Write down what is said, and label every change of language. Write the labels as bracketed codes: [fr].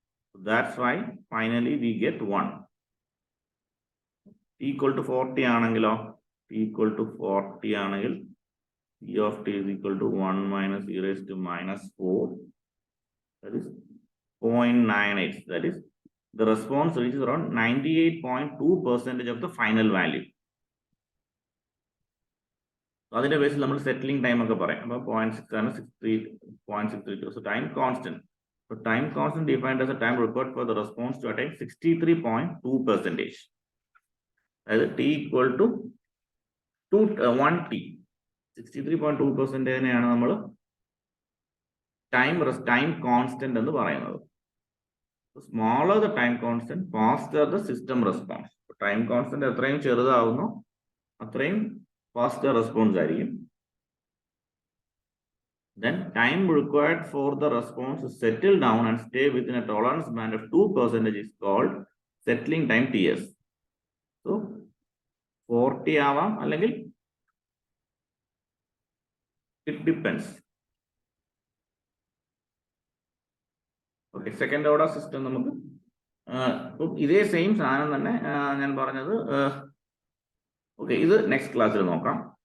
[en] So that's why finally we get 1. T equal to 40 [ml] ആണെങ്കിലോ [en] t equal to 40 [ml] ആണെങ്കിൽ [en] e of t is equal to 1 minus e raised to minus 4, that is 0.98. That is the response reaches around 98.2% of the final value. [ml] അതിന്റെ ബേസിൽ നമ്മൾ settling time ഒക്കെ പറയാം. അപ്പൊ 0.6 ആണ്, 0.632. [en] So time constant. So time constant defined as the time required for the response to attain 63.2%. [ml] അതായത് t equal to 1t. 63.2%-നെയാണ് നമ്മൾ time constant എന്ന് പറയുന്നത്. [en] Smaller the time constant, faster the system response. [ml] Time constant എത്രയും ചെറുതാവുന്നു അത്രയും faster response ആയിരിക്കും. [en] then time required for the response to settle down and stay within a tolerance band of 2% is called settling time TS. So 40 [ml] ആവാം അല്ലെങ്കിൽ [en] it depends. Okay, second order system [ml] നമുക്ക് ഇതേ same സാധനം തന്നെ ഞാൻ പറഞ്ഞത്. Okay, ഇത് നെക്സ്റ്റ് ക്ലാസ്സിൽ നോക്കാം.